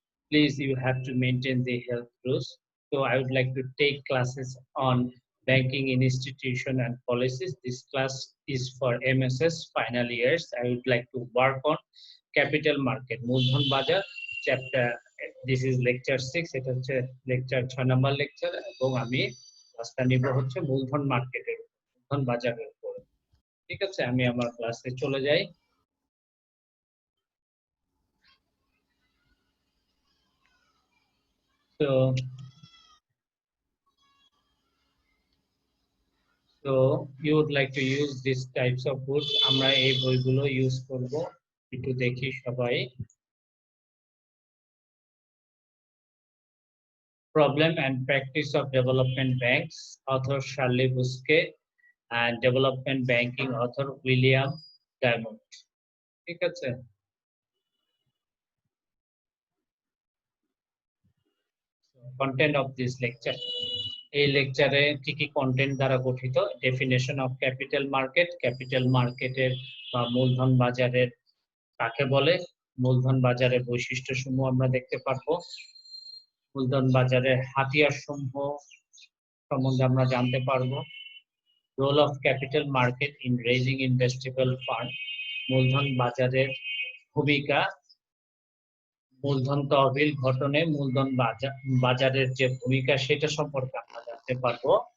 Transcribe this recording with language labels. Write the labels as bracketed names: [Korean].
[English] Please, you have to maintain the health rules. So I would like to take classes on banking institution and policies. This class is for MSS final years. I would like to work on capital market, Moolধন Bazar chapter. This is lecture 6. [Bangla] এটা হচ্ছে lecture 6 number lecture এবং আমি ক্লাসটা নিব হচ্ছে মূলধন মার্কেটের, মূলধন বাজারের উপর। ঠিক আছে, আমি আমার ক্লাসে চলে যাই। [English] So you would like to use these types of books. [Bangla] আমরা এই বইগুলো ইউজ করব, একটু দেখি সবাই। [English] Problem and Practice of Development Banks, author Charlie Busquet, and Development Banking author William Diamond. [Bangla] ঠিক আছে, [English] content of this lecture. [Bangla] এই লেকচারে কি কি কন্টেন্ট দ্বারা গঠিত? Definition of capital market, capital মার্কেটের বা মূলধন বাজারের কাকে বলে, মূলধন বাজারের বৈশিষ্ট্যসমূহ আমরা দেখতে পারবো, মূলধন বাজারের হাতিয়ার সমূহ সম্বন্ধে আমরা জানতে পারবো, [English] role of capital market in raising investable fund, [Bangla] মূলধন বাজারের ভূমিকা, মূলধন তহবিল গঠনে মূলধন বাজারের যে ভূমিকা সেটা সম্পর্কে আমরা জানতে পারবো,